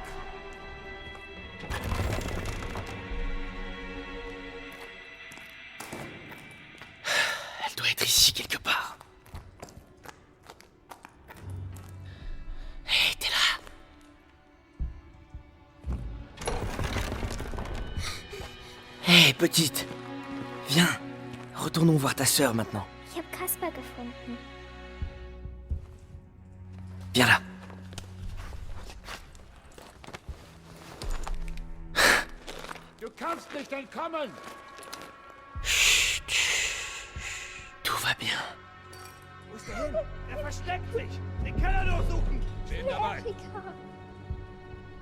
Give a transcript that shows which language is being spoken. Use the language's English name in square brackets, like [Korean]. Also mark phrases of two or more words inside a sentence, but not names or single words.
[French] Elle doit être ici quelque part. Hé, t'es là? Hé, petite! Viens, retournons voir ta sœur maintenant. [German] Ich habe Kasper gefunden. [French] Viens là. [German] Du kannst nicht entkommen! [French] Chut, chut, tout va bien. [German] Wo ist er hin? Er versteckt sich! Den Keller durchsuchen! Bin dabei. Erika.